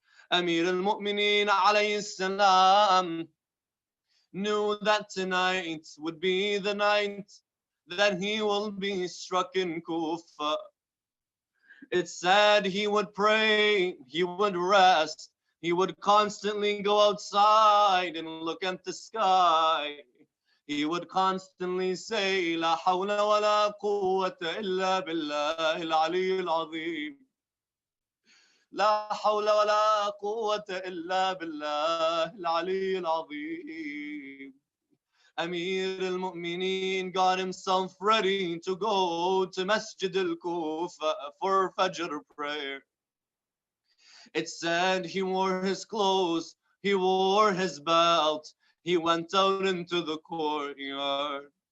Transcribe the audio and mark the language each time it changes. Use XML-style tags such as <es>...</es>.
<en>Amir al-Mu'mineen alayhi salam knew that tonight would be the night that he will be struck in Kufa. It said he would pray, he would rest, he would constantly go outside and look at the sky. He would constantly say,</en> <ar>لا حول ولا قوة إلا بالله العلي العظيم. لا حول ولا قوة إلا بالله العلي العظيم.</ar> <en>Amir al-Mu'mineen got himself ready to go to Masjid al-Kufa for Fajr prayer. It said he wore his clothes, he wore his belt, he went out into the courtyard.</en>